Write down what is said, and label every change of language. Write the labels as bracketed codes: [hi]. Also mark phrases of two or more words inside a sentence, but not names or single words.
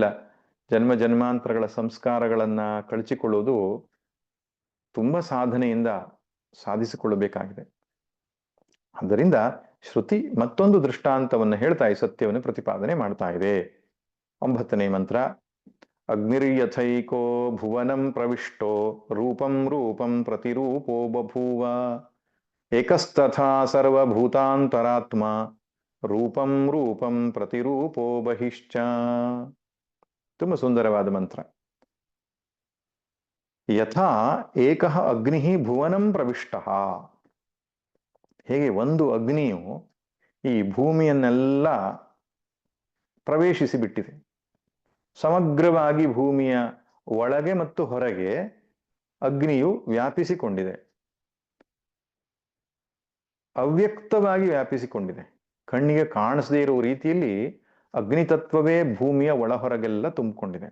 [kn] ಜನ್ಮ ಜನ್ಮಾಂತರಗಳ ಸಂಸ್ಕಾರಗಳನ್ನ ಕಳಚಿಕೊಳ್ಳುವುದು ತುಂಬಾ ಸಾಧನೆಯಿಂದ ಸಾಧಿಸಿಕೊಳ್ಳಬೇಕಾಗಿದೆ. ಆದ್ದರಿಂದ ಶ್ರುತಿ ಮತ್ತೊಂದು ದೃಷ್ಟಾಂತವನ್ನು ಹೇಳ್ತಾ ಈ ಸತ್ಯವನ್ನು ಪ್ರತಿಪಾದನೆ ಮಾಡ್ತಾ ಇದೆ. [sa] 9ನೇ ಮಂತ್ರ. ಅಗ್ನಿರ್ಯಥೈಕೋ ಭುವನಂ ಪ್ರವಿಷ್ಟೋ ರೂಪಂ ರೂಪಂ ಪ್ರತಿರೂಪೋ ಬಭೂವ ಏಕಸ್ತಥಾ ಸರ್ವಭೂತಾಂತರಾತ್ಮ ರೂಪಂ ರೂಪಂ ಪ್ರತಿರೂಪೋ ಬಹಿಶ್ಚ. [kn] ತುಂಬ ಸುಂದರವಾದ ಮಂತ್ರ. [sa] ಯಥಾ ಏಕಃ ಅಗ್ನಿ ಭುವನಂ ಪ್ರವಿಷ್ಟಃ, [kn] ಹೇಗೆ ಒಂದು ಅಗ್ನಿಯು ಈ ಭೂಮಿಯನ್ನೆಲ್ಲ ಪ್ರವೇಶಿಸಿ ಬಿಟ್ಟಿದೆ, ಸಮಗ್ರವಾಗಿ ಭೂಮಿಯ ಒಳಗೆ ಮತ್ತು ಹೊರಗೆ ಅಗ್ನಿಯು ವ್ಯಾಪಿಸಿಕೊಂಡಿದೆ, ಅವ್ಯಕ್ತವಾಗಿ ವ್ಯಾಪಿಸಿಕೊಂಡಿದೆ, ಕಣ್ಣಿಗೆ ಕಾಣಿಸದೇ ಇರುವ ರೀತಿಯಲ್ಲಿ ಅಗ್ನಿತತ್ವವೇ ಭೂಮಿಯ ಒಳಹೊರಗೆಲ್ಲ ತುಂಬಿಕೊಂಡಿದೆ.